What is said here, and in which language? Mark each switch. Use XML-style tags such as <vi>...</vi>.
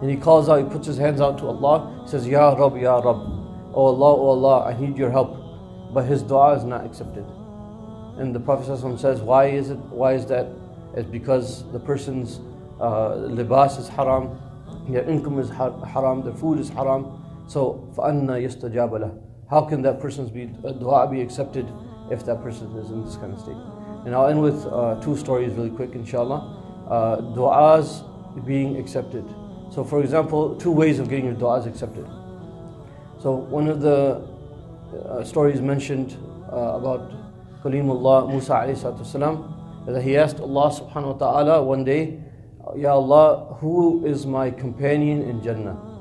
<en>And he calls out, he puts his hands out to Allah. He says, Ya Rabb, Ya Rabb. Oh Allah, I need your help. But his dua is not accepted. And the Prophet ﷺ says, why is that? It's because the person's libas is haram, their income is haram, their food is haram. So,</en> <ar>فَأَنَّا يَسْتَجَابَ لَهُ.</ar> <en>How can that person's dua be accepted if that person is in this kind of state? And I'll end with 2 stories really quick, inshallah. Du'as being accepted. So, for example, 2 ways of getting your du'as accepted. So, one of the stories mentioned about Kalimullah Musa alayhi salatu wasalam, that he asked Allah subhanahu wa ta'ala one day, Ya Allah, who is my companion in Jannah?</en>